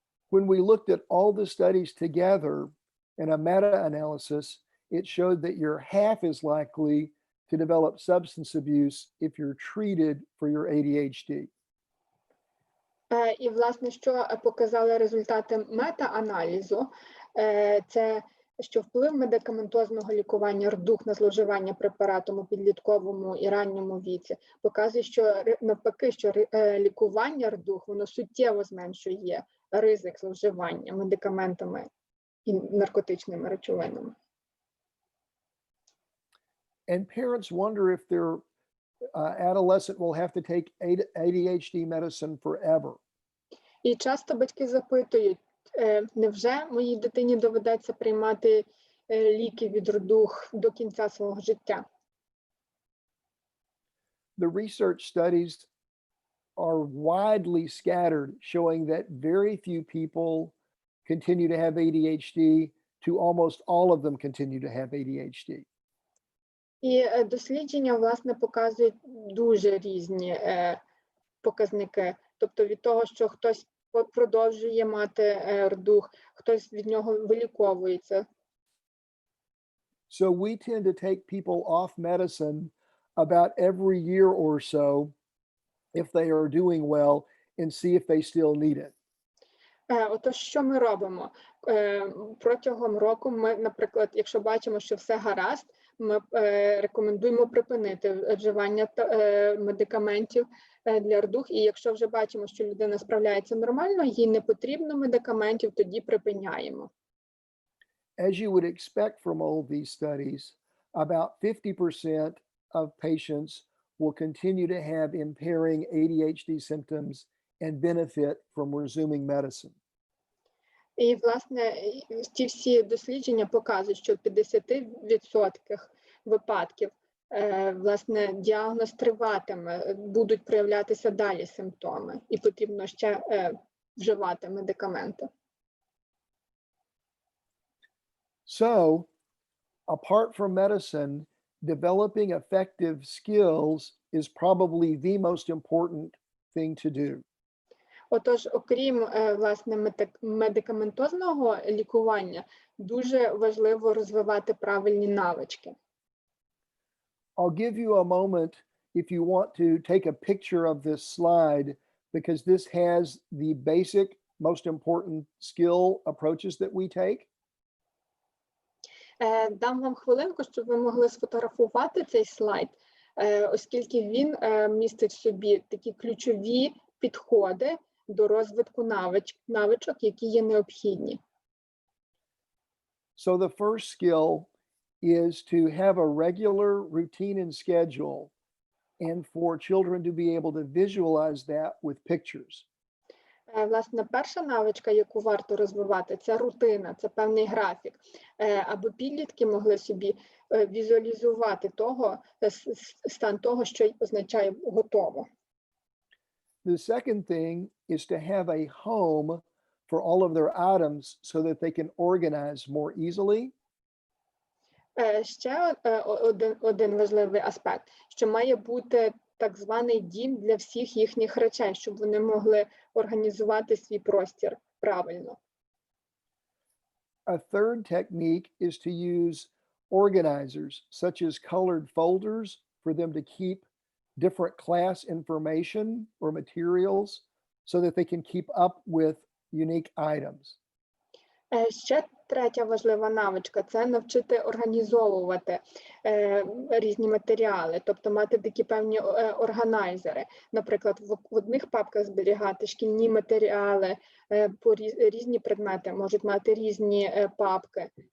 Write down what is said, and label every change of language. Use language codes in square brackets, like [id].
[en] When we looked at all the studies together in a meta-analysis, it showed that you're half as likely to develop substance abuse if you're treated for your ADHD. [uk] І, власне, що показали результати мета-аналізу, це що вплив медикаментозного лікування РДУГ на зловживання препаратом у підлітковому і ранньому віці показує, що навпаки, що лікування РДУГ, воно суттєво зменшує ризик зловживання медикаментами і наркотичними речовинами. [en] And parents wonder if their adolescent will have to take ADHD medicine forever. [uk] І часто батьки запитують, невже моїй дитині доведеться приймати ліки від РДУГ до кінця свого життя? [en] The research studies are widely scattered, showing that very few people continue to have ADHD to almost all of them continue to have ADHD. [uk] І дослідження, власне, показують дуже різні показники. Тобто від того, що хтось продовжує мати РДУГ, хтось від нього виліковується. [en] So we tend to take people off medicine about every year or so if they are doing well and see if they still need it. [uk] Отож, що ми робимо? Протягом року ми, наприклад, якщо бачимо, що все гаразд, ми рекомендуємо припинити вживання медикаментів для РДУГ. І якщо вже бачимо, що людина справляється нормально, їй не потрібно медикаментів, тоді припиняємо. [en] As you would expect from all these studies, about 50% of patients will continue to have impairing ADHD symptoms and benefit from resuming medicine. [uk] І, власне, ті всі дослідження показують, що в 50% випадків, власне, діагноз триватиме, будуть проявлятися далі симптоми, і потрібно ще вживати медикаменти. [en] So, apart from medicine, developing effective skills is probably the most important thing to do. [uk] Отож, окрім, власне, медикаментозного лікування, дуже важливо розвивати правильні навички. [en] I'll give you a moment if you want to take a picture of this slide, because this has the basic, most important skill approaches that we take. [uk] Дам вам хвилинку, щоб ви могли сфотографувати цей слайд, оскільки він містить в собі такі ключові підходи до розвитку навичок, які є необхідні. [en] So the first skill is to have a regular routine and schedule, and for children to be able to visualize that with pictures. [uk] Власне, перша навичка, яку варто розвивати, це рутина, це певний графік, аби підлітки могли собі візуалізувати стан того, що означає готово. [en] The second thing is to have a home for all of their items so that they can organize more easily. [uk] Ще один важливий аспект, що має бути так званий дім для всіх їхніх речей, щоб вони могли організувати свій простір правильно. [en] A third technique is to use organizers, such as colored folders, for them to keep different class information or materials so that they can keep up with unique items. [uk] Ще третя важлива навичка – це навчити організовувати різні матеріали, тобто мати такі певні органайзери. Наприклад, в одних папках зберігати шкільні матеріали, різні предмети можуть мати різні папки.